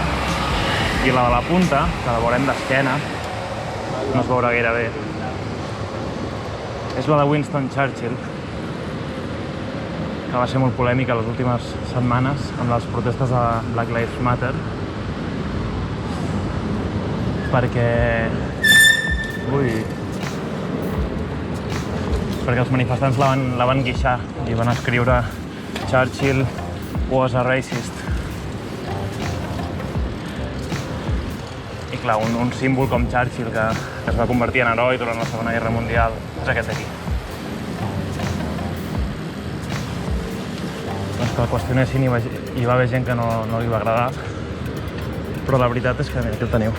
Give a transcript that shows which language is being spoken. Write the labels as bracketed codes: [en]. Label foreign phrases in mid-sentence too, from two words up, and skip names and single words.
[ca] I la de la punta, que la veurem d'esquena, no es veurà gaire bé, és la de Winston Churchill, que va ser molt polèmica les últimes setmanes amb les protestes de Black Lives Matter, perquè els manifestants la van guixar i van escriure [en] Churchill was a racist. [ca] I clar, un símbol com Churchill que es va convertir en heroi durant la Segona Guerra Mundial és aquest aquí. Doncs que el qüestionessin i hi va haver gent que no li va agradar, però la veritat és que, mira, aquí el teniu.